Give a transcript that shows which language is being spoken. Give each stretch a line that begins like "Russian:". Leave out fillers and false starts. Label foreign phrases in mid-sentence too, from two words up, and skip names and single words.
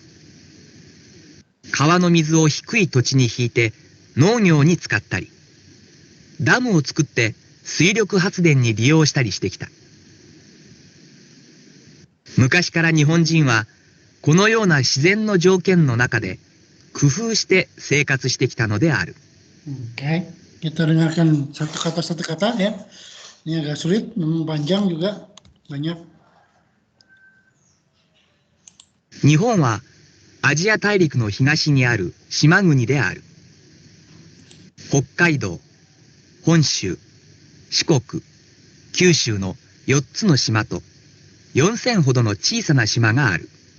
Japanese: 川の水を低い土地に引いて農業に使ったり、ダムを作って水力発電に利用したりしてきた。昔から日本人はこのような自然の条件の中で工夫して生活してきたのである。
Indonesian: Oke, kita dengarkan satu kata ya. Ini agak sulit, memang panjang juga, banyak.
Japanese: 日本はアジア大陸の東にある島国である。北海道、本州、四国、九州の4つの島と4000ほどの小さな島がある。